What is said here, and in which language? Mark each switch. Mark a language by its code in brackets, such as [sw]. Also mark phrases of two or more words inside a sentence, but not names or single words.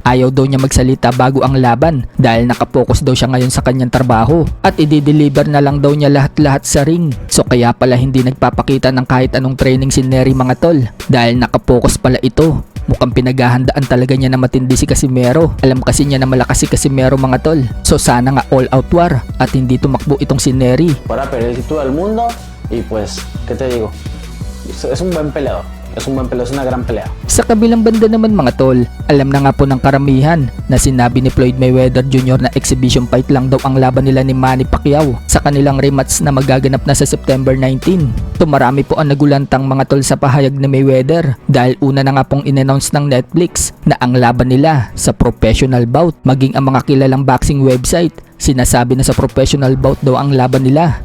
[tl] Ayaw daw niya magsalita bago ang laban dahil nakapokus daw siya ngayon sa kanyang trabaho at i-deliver na lang daw niya lahat-lahat sa ring. So kaya pala hindi nagpapakita ng kahit anong training si Nery mga tol dahil nakapokus pala ito. Mukhang pinaghahandaan talaga niya na matindi si Casimero. Alam kasi niya na malakas si Casimero mga tol. So sana nga all out war at hindi tumakbo itong si Nery. [es] Para pelear todo el mundo y pues, ¿qué te digo? Es un buen peleador. Es un buen peleador, es una gran pelea. [tl] Sa kabilang banda naman mga tol, alam na nga po ng karamihan na sinabi ni Floyd Mayweather Jr. na [en] exhibition fight [tl] lang daw ang laban nila ni Manny Pacquiao sa kanilang rematch na magaganap na sa September 19. So marami po ang nagulantang mga tol sa pahayag ni Mayweather dahil una na nga pong in-announce ng Netflix na ang laban nila sa [en] professional bout, [tl] maging ang mga kilalang [en] boxing website [tl] sinasabi na sa [en] professional bout [tl] daw ang laban nila.